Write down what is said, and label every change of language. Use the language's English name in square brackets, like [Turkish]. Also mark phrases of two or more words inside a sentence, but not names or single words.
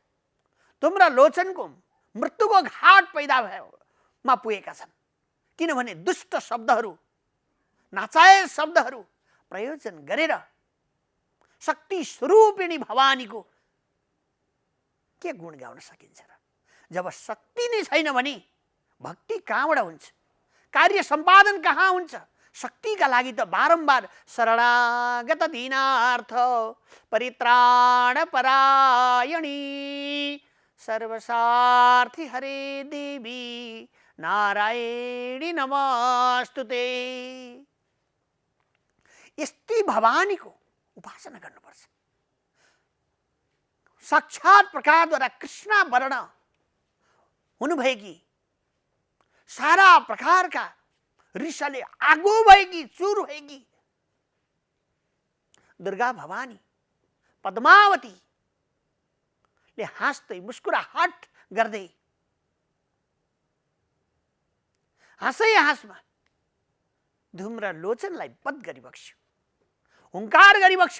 [Nepali] धुम्र लोचनको मृत्युको घाट पैदा भएमा पुगेका छन्, किनभने दुष्ट शब्दहरू, नाचाय शब्दहरू प्रयोजन गरेर शक्ति स्वरूपिणी भवानीको के गुण गाउन सकिन्छ र? जब शक्ति नै छैन भने भक्ति कहाँबाट हुन्छ? कार्य सम्पादन कहाँ हुन्छ? शक्तिका लागि त बारम्बार [Sanskrit] शरणागत दीनार्थ परित्राण परायणी सर्वसार्थी हरे देवी नारायणी नमस्तुते। [Nepali] यस्ती भवानीको उपासना गर्नुपर्छ। साक्षात प्रकारद्वारा कृष्ण वर्ण हुनुभएकी, सारा प्रकारका रिसले आगो भएकी, चुर भएकी दुर्गा भवानी पद्मावतीले हाँस्दै मुस्कुराहट गर्दै हाँसै हाँसमा धुम्र लोचनलाई वध गरिबक्स्यो, हुङ्कार गरिबक्स्यो।